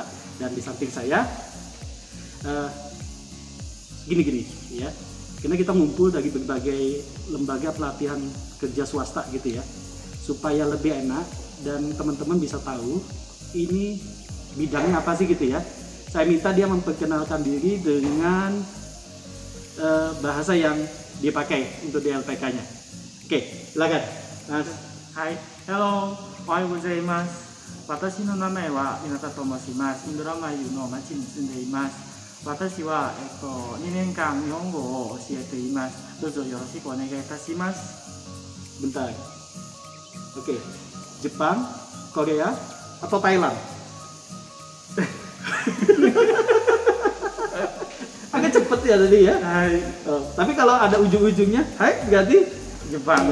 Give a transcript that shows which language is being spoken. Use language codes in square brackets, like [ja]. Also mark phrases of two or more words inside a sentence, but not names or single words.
[id] Dan di samping saya gini ya, karena kita ngumpul dari berbagai lembaga pelatihan kerja swasta gitu ya, supaya lebih enak dan teman-teman bisa tahu ini bidangnya apa sih gitu ya. Saya minta dia memperkenalkan diri dengan bahasa yang dipakai untuk di LPK-nya. Oke, silakan. Mas. [ja] はい、Hello、おはようございます。私の名前は稲田と申します。インドラマユの町に住んでいます。私は、2年間日本語を教えています。どうぞよろしくお願いいたします。 [id] Bentar. Oke, Jepang, Korea, atau Thailand? Agak cepet ya tadi ya. Hai, Tapi kalau ada ujung-ujungnya, hai berarti Jepang,